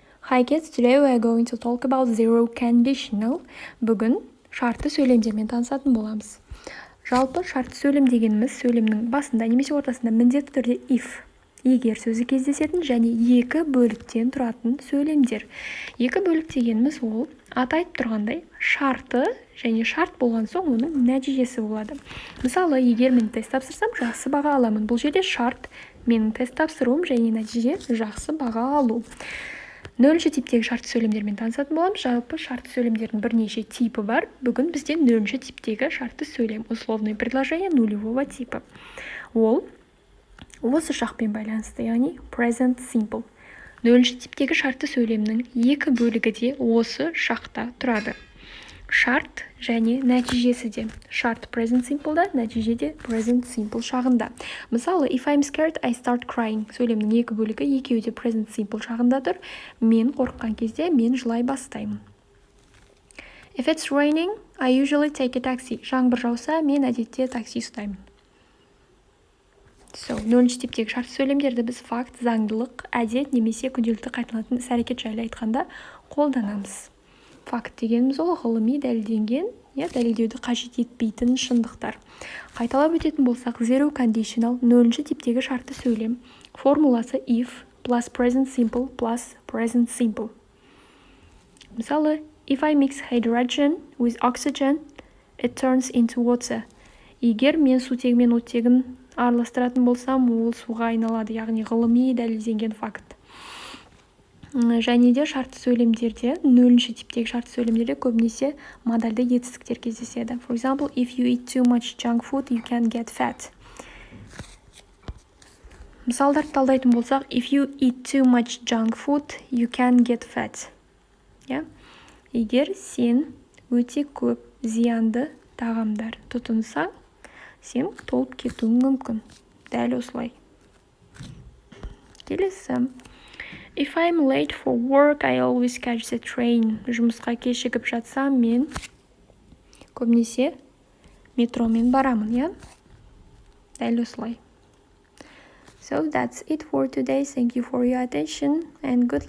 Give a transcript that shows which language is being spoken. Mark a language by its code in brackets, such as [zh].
[en] Hi kids, today we are going to talk about zero conditional. [kk] Бүгін шартты сөйлемдермен танысатын боламыз. Жалпы шартты сөйлем дегеніміз сөйлемнің басында немесе ортасында міндетті түрде if, егер сөзі кездесетін және екі бөліктен тұратын сөйлемдер. Екі бөлік дегеніміз ол аты айтып тұрғандай шарты және шарт болған соң оның нәтижесі болады. Мысалы, егер мен тест тапсырсам, жақсы баға аламын. Бұл жерде шарт менің тест тапсыруым және нәтиже жақсы баға алу. Нөлінші типтегі шартты сөйлемдермен танысатын боламыз. Жалпы шартты сөйлемдердің бірнеше типі бар. Бүгін бізде нөлінші типтегі шартты сөйлем, [ru] условное предложение нулевого типа. [kk] Ол осы шақпен байланысты, яғни present simple. Нөлінші типтегі шартты сөйлемнің екі бөлігі де осы шақта тұрады. Шарт және нәтижесі де. Шарт present simple'да, нәтиже де present simple шағында. [en] Мысалы, if I'm scared, I start crying. [kk] Сөйлемнің екі бөлігі екеуі де present simple шағында тұр. Мен қорыққан кезде мен жылай бастаймын. [en] If it's raining, I usually take a taxi. [kk] Жаңбыр жауса, мен әдетте такси ұстаймын. Нөлінші типтегі шартты сөйлемдерді біз факт, заңдылық, әдет немесе күнделікті қайталанатын іс-әрекет жайлы айтқанда қолданамыз. Факт дегеніміз ол ғылыми дәлелденген, дәлелдеуді қажет етпейтін шындықтар. Қайталап өтетін болсақ, zero conditional нөлінші типтегі шартты сөйлем. [en] Формуласы if plus present simple plus present simple. Мысалы, if I mix hydrogen with oxygen, it turns into water. [kk] Егер мен сутегі мен оттегін араластыратын болсам, ол суға айналады, яғни ғылыми дәлелденген факт. Және де шартты сөйлемдерде, нөлінші типтегі шартты сөйлемдерде көбінесе модальды етістіктер кездеседі. [en] For example, if you eat too much junk food, you can get fat. [kk] Мысалдарды талдайтын болсақ, [en] if you eat too much junk food, you can get fat. [kk] Егер сен өте көп зиянды тағамдар тұтынсаң, сен толып кетуің мүмкін. Дәл осылай. Келесі. [en] If I'm late for work, I always catch the train. [kk] Жұмысқа кешігіп жатсам, мен көбінесе метромен барамын, Дәл осылай. [en] So that's it for today. Thank you for your attention and good luck.